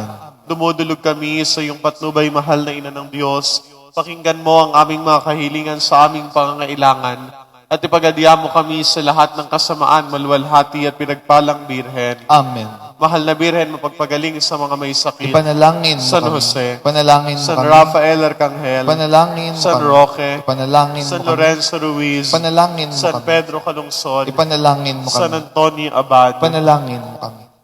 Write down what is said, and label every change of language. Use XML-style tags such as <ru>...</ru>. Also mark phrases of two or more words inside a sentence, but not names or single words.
<tl>Dumudulog kami sa iyong patnubay, mahal na Ina ng Diyos. Pakinggan mo ang aming mga kahilingan sa aming pangangailangan at ipagadya mo kami sa lahat ng kasamaan, maluwalhati at pinagpalang Birhen. Amen. Mahal na Birhen, mapagpagaling sa mga may sakit. Ipanalangin mo San kami. Jose, Ipanalangin mo San kami. Rafael Arcangel, Ipanalangin mo San kami. Roque, Ipanalangin mo San kami. Lorenzo Ruiz, Ipanalangin mo San kami. Pedro Calungsod, Ipanalangin mo San kami. Antonio Abad, Ipanalangin mo kami.</tl>